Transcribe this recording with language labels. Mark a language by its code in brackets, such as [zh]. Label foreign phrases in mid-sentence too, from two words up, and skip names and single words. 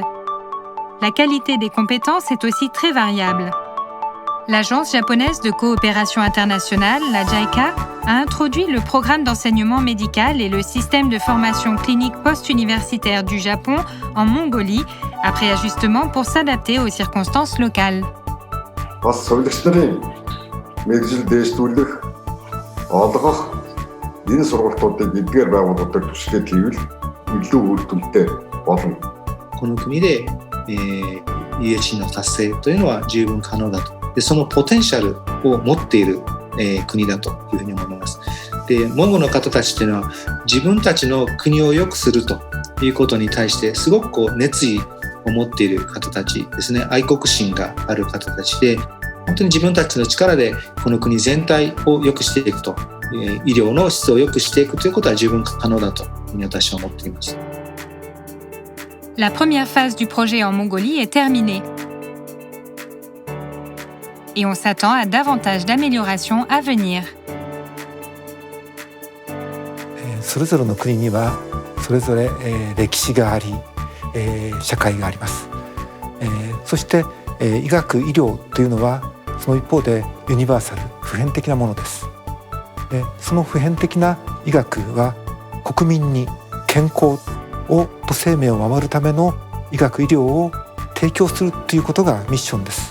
[fr] La qualité des compétences est aussi très variable. L'Agence japonaise de coopération internationale, la JICA, a introduit le programme d'enseignement médical et le système de formation clinique post-universitaire du Japon en Mongolie, après ajustement pour s'adapter aux circonstances locales. [mn] Бас сурагч нарын мэргэжил дээшлүүлэх, олгох энэ сургалтуудыг эдгээр байгууллагуудад түшиглээд хийвэл илүү үр дүнтэй болно. [ja] この国で、EHC の達成というのは十分可能だと。で、そのポテンシャルを持っている、国だというふうに思います。で、モンゴの方たちというのは自分たちの国を良くするということに対してすごく熱意を持っている方たちですね。愛国心がある方たちで、本当に自分たちの力でこの国全体を良くしていくと、医療の質を良くしていくということは十分可能だというふうに私は思っています。 [fr] La première phase du projet en Mongolie est terminée. Et on s'attend à davantage d'améliorations à venir. [ja] それぞれの国にはそれぞれ歴史があり、社会があります。そして医学・医療というのはその一方でユニバーサル、普遍的なものです。その普遍的な医学は国民に健康と生命を守るための医学・医療を提供するということがミッションです。